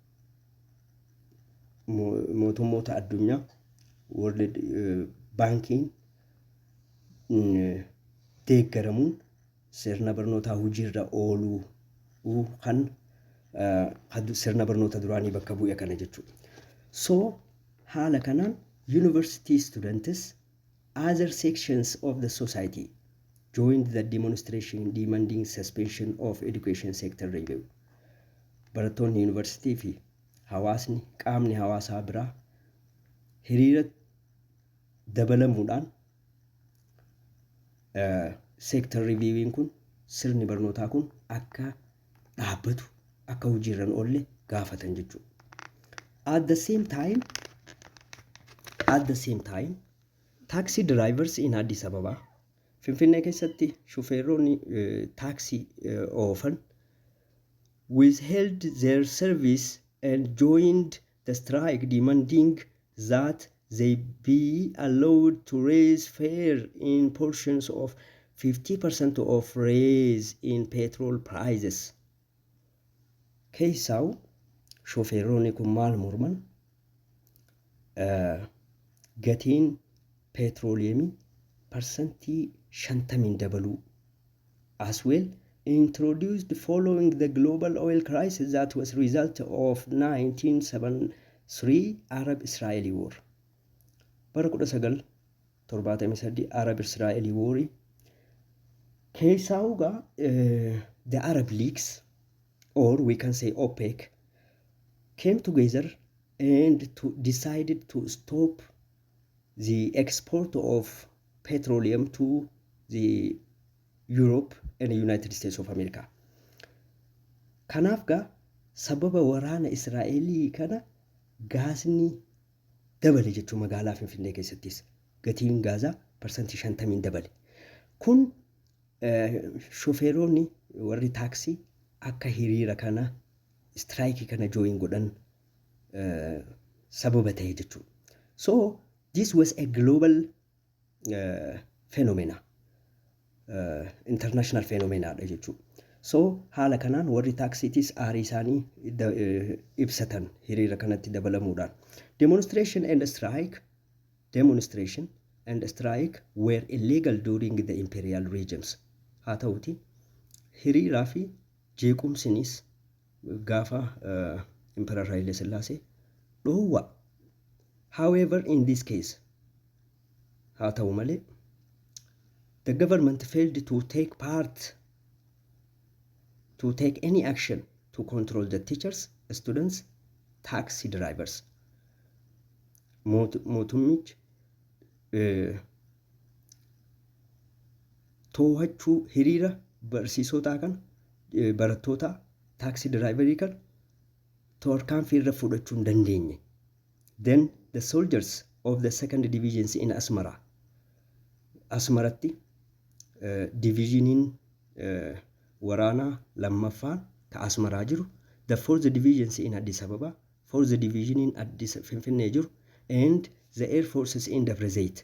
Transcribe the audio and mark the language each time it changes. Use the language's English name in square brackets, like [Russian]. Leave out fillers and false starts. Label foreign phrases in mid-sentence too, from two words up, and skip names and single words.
[Oromo] mootummoota addunyaa World Bankiin deeggaramuun sirna barnootaa hojiirra ooluu kan sirna barnoota duraanii bakka bu'e kana jechuudha. [English] So [Oromo] haala kanaan [English] university students, other sections of the society joined the demonstration demanding suspension of education sector review. [Oromo] Barattoonni yuunivarsiitii fi hawaasni, qaamni hawaasaa biraa hiriira dabalamuudhaan [English] sector reviewing [Oromo] kun, sirni barnootaa kun akka dhaabbatu, akka hojiirra oolle gaafatan jechuudha. [English] At the same time, taxi drivers in Addis Ababa, [Oromo] Finfinnee keessatti shufeeronni taaksii oofan [English] withheld their service and joined the strike demanding that they be allowed to raise fare in portions of 50% of raise in petrol prices. [Oromo] Keessaawu shofeeronni kun maal morman? Gatiin petrooleemii parsantii 50 dabaluu, [English] as well introduced following the global oil crisis that was result of 1973 Arab-Israeli war. Bara 1973 Arab-Israeli war keessaawugaa the Arab leagues, or we can say OPEC, came together and decided to stop the export of petroleum to the Europe and the United States of America. [Oromo] Kanaaf gaa sababa waraana Israa'elii kana gaasni dabale jechuu magaalaa Finfinnee keessattis gatiin gaazaa parsantii 50 dabale. Kun shofeeronni warri taaksii akka hiriira kana strike kana join godhan sababa ta'e jechuudha. [English] So this was a global phenomena, international phenomena [Oromo] dha jechuudha. So haala kanaan warri taaksiitis aarii isaanii ibsatan hiriira kanatti dabalamuudhaan. [English] Demonstration and strike were illegal during the imperial regimes. [Oromo] Haa ta'uti hiriiraa fi jeequmsinis gaafa Emperor Haile Sillaasee dhoowwa. [English] However, in this case, [Oromo] haa ta'u malee, [English] the government failed to take any action to control the teachers, students, taxi drivers. [Oromo] Mootummichi to'achuu hiriira barsiisotaa kan barattoota [English] taxi driverii [Oromo] kan tarkaanfii irra fudhachuu hin dandeenye. [English] Then the soldiers of the second divisions in Asmara, [Oromo] Asmaratti divisioniin waraanaa lammaffaan ka Asmaraa jiru, [English] the fourth divisions in Addis Ababa, fourth division in Addis Finfinnee jiru, and the air forces in Debre ዘይት.